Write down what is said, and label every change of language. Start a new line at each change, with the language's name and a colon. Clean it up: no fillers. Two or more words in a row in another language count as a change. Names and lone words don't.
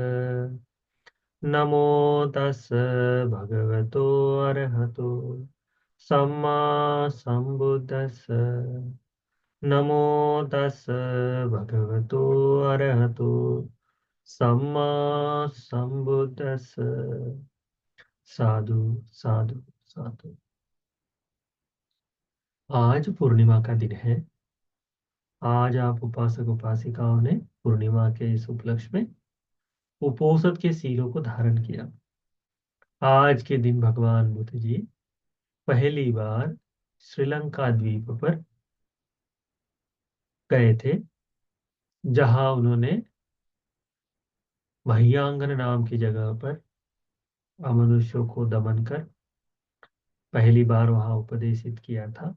Pali: नमो तस्स भगवतो अरहतो सम्मा सम्बुद्दस्स। नमो तस्स भगवतो अरहतो सम्मा सम्बुद्दस्स। साधु साधु साधु।
Hindi: आज पूर्णिमा का दिन है। आज आप उपासक उपासिकाओं ने पूर्णिमा के इस उपलक्ष्य में उपोषद के सीलों को धारण किया। आज के दिन भगवान बुद्ध जी पहली बार श्रीलंका द्वीप पर गए थे, जहां उन्होंने महियांगन नाम की जगह पर अमनुष्यों को दमन कर पहली बार वहां उपदेशित किया था।